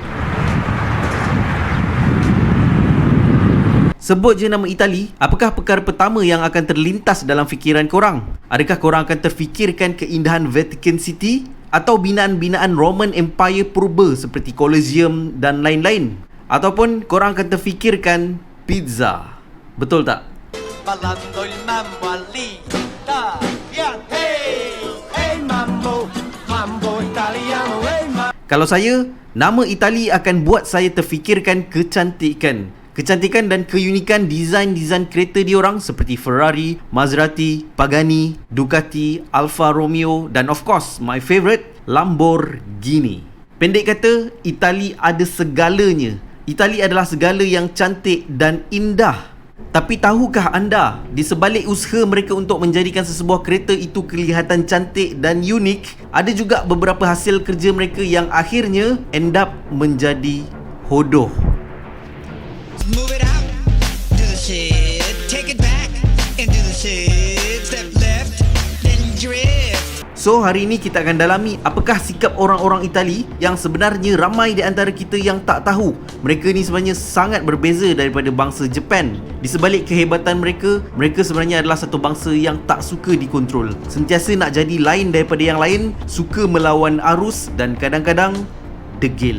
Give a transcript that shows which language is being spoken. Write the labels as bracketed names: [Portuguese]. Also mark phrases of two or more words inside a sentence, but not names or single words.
[Malay] Sebut je nama Itali, apakah perkara pertama yang akan terlintas dalam fikiran korang? Adakah korang akan terfikirkan keindahan Vatican City atau binaan-binaan Roman Empire purba seperti Colosseum dan lain-lain? Ataupun korang akan terfikirkan pizza? Betul tak? [Italian] Ballando il mambo all'italian, hey, hey mambo, mambo italiano, hey mambo. [Malay] Kalau saya, nama Itali akan buat saya terfikirkan kecantikan. Kecantikan dan keunikan desain-desain kereta diorang seperti Ferrari, Maserati, Pagani, Ducati, Alfa Romeo dan [English] of course my favourite, [Malay] Lamborghini. Pendek kata, Itali ada segalanya. Itali adalah segala yang cantik dan indah. Tapi tahukah anda, di sebalik usaha mereka untuk menjadikan sesebuah kereta itu kelihatan cantik dan unik, ada juga beberapa hasil kerja mereka yang akhirnya [English] end up [Malay] menjadi hodoh. [English] Move it out, do the shit, take it back, and do the shit, step left, then drift. [Malay] So, hari ini kita akan dalami apakah sikap orang-orang Itali yang sebenarnya ramai di antara kita yang tak tahu. Mereka ni sebenarnya sangat berbeza daripada bangsa Japan. Di sebalik kehebatan mereka, mereka sebenarnya adalah satu bangsa yang tak suka dikontrol. Sentiasa nak jadi lain daripada yang lain, suka melawan arus dan kadang-kadang degil.